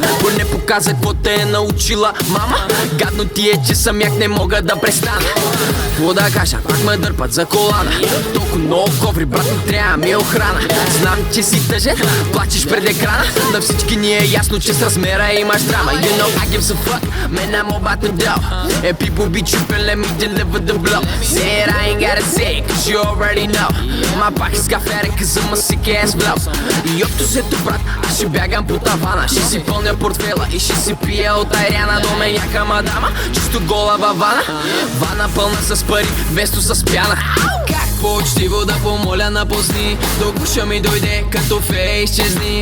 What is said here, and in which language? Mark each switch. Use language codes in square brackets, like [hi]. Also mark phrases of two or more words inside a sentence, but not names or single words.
[bg] Поне показа какво те е научила мама. Гадно ти е, че самяк не мога да престана. Какво да кажа, пак ме дърпат за колана. Толкова много коври, брат, ми трябва ми е охрана. Знам, че си тъжен, плачеш пред екрана. На всички ни е ясно, че с размера имаш драма. [en] You know I give a fuck, man I'm about to do. And people be tripping, let me deliver the blow. Say it, I ain't gotta say it, cause you already know. My pocket's got fat, cause I'm a sick ass blow. [bg] И общо взето, брат, аз ще бягам по тавана. Ще си пълня портфела и ще си пия от айряна. До мен яка мадама, чисто гола във вана. Вана пълна с пари, вместо с пяна. Как по-учтиво да помоля напусни, до гуша ми дойде като фея изчезни.